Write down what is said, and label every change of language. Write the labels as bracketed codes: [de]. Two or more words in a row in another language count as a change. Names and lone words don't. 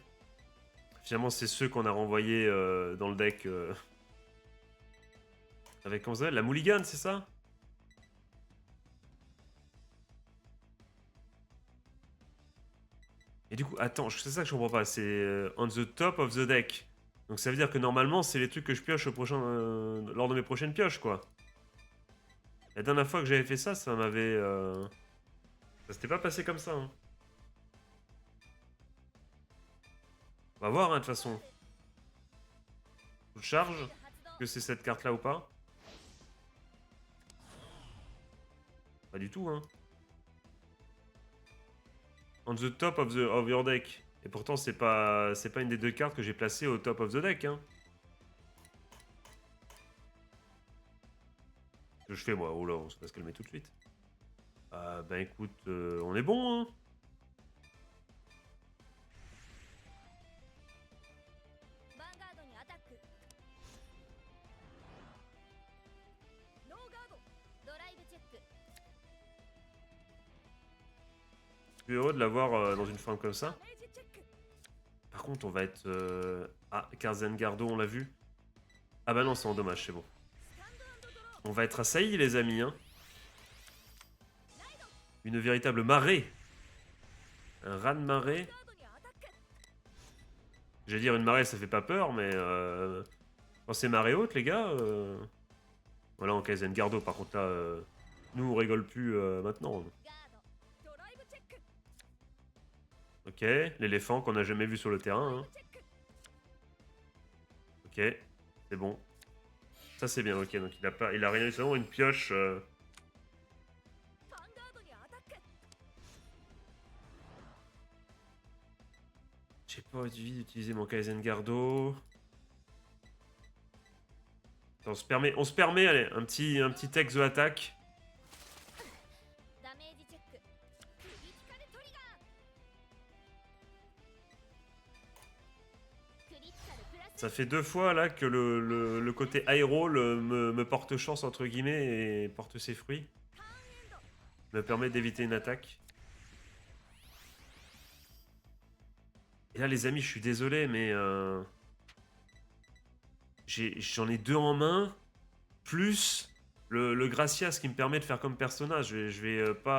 [fr] Finalement c'est ceux qu'on a renvoyés dans le deck avec comment ça s'appelle, la Mulligan, c'est ça? Et du coup, attends, c'est ça que je comprends pas, c'est [en] on the top of the deck. [fr] Donc ça veut dire que normalement c'est les trucs que je pioche au prochain, lors de mes prochaines pioches quoi. La dernière fois que j'avais fait ça, ça m'avait... Ça s'était pas passé comme ça. Hein. On va voir, hein, de toute façon. Je charge. Que c'est cette carte-là ou pas? Pas du tout, hein. [en] On the top of your deck. [fr] Et pourtant, c'est pas une des deux cartes que j'ai placées au [en] top of the deck. [fr] Hein. Qu'est-ce que je fais, moi? Oh là, on va se calmer tout de suite. Ben écoute, on est bon, hein. [ja] ヴァンガードにアタック。ノーガード。ドライブチェック。 [fr] Je suis heureux de l'avoir dans une forme comme [ja] ダ [fr] ça. [ja] メージチェック。 [fr] Par contre, on va être... Ah, Garzengardo, on l'a vu. Ah bah non, c'est en dommage, c'est bon. [ja] スタンドアンドドロー。 [fr] On va être assaillis, les amis. Hein. Une véritable marée. Un raz de marée. [ja] ガードにアタック。 [fr] J'allais dire une marée, ça fait pas peur, mais... Quand c'est marée haute, les gars... Voilà, en Garzengardo, par contre, là... Nous, on rigole plus maintenant. [ja] ガード。ドライブチェック。 [fr] Ok, l'éléphant qu'on n'a jamais vu sur le terrain. Hein. [ja] チェック。 [fr] Ok, c'est bon. Ça c'est bien, ok, donc il a rien, seulement une pioche. [ja] ヴァンガードにアタック。 [fr] J'ai pas envie d'utiliser mon Gardo. Attends, on se permet, allez, un petit exo attaque. [ja] ダメージチェック。クリティカルトリガー。クリティカルプラス。 [fr] Ça fait 2 fois là que le côté aéro me porte chance entre guillemets et porte ses fruits. [ja] ターンエンド。 [fr] Me permet d'éviter une attaque. Et là les amis, je suis désolé mais j'en ai 2 en main, plus le Gracias qui me permet de faire comme personnage. Je vais pas...